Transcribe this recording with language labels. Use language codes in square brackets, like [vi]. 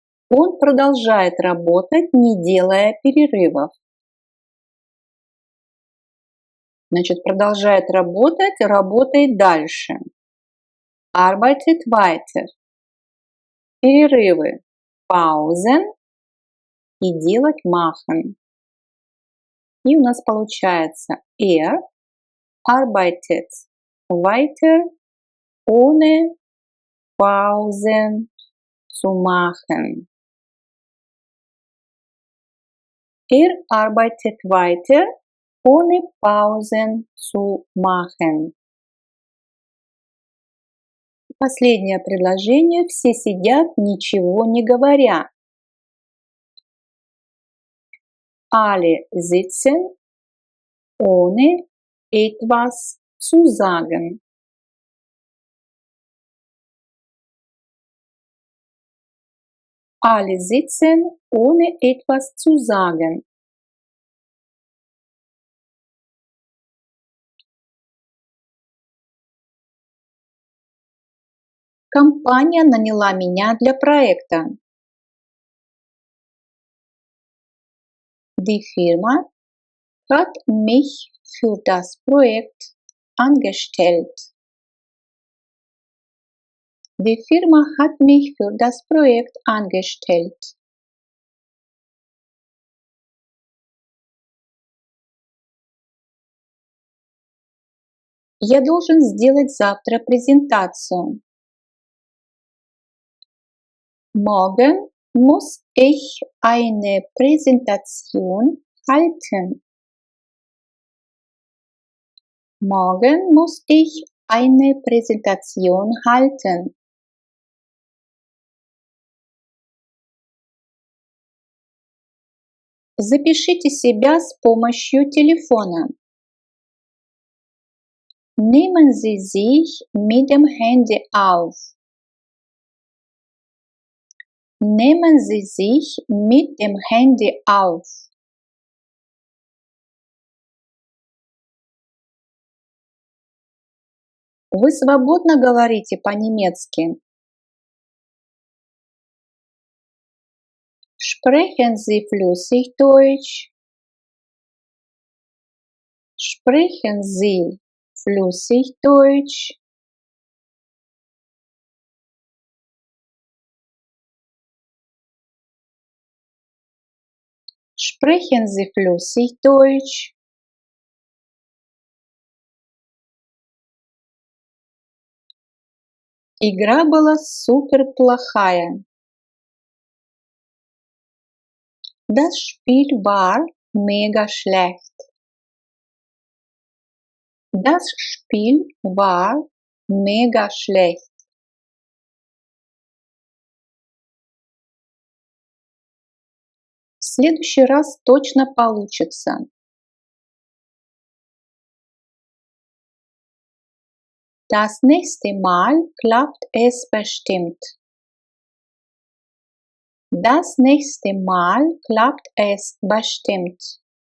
[ru] Он продолжает работать, не делая перерывов. Значит, продолжает работать, работает дальше. [de] Arbeitet weiter. [ru] Перерывы. Pausen. И делать machen. И у нас получается [de] arbeitet weiter ohne Pausen zu machen. Arbeitet weiter ohne Pausen zu machen. [ru] Последнее предложение. Все сидят, ничего не говоря. [de] Alle sitzen, ohne etwas zu sagen. Alle sitzen, ohne etwas zu sagen. [ru] Компания наняла меня для проекта. [de] Die Firma hat mich für das Projekt angestellt. Die Firma hat mich für das Projekt angestellt. [ru] Я должен сделать завтра презентацию. [de] Morgen muss ich eine Präsentation halten. Morgen muss ich eine Präsentation halten. [ru] Запишите себя с помощью телефона. [de] Nehmen Sie sich mit dem Handy auf. Nehmen Sie sich mit dem Handy auf. [ru] Вы свободно говорите по-немецки? [de] Sprechen Sie flüssig Deutsch? Sprechen Sie flüssig Deutsch? Sprechen Sie flüssig Deutsch? [ru] Игра была супер плохая. [de] Das Spiel war mega schlecht. Das Spiel war mega schlecht. [ru] В следующий раз точно получится. [de] Das nächste Mal klappt es bestimmt. Das nächste Mal klappt es bestimmt.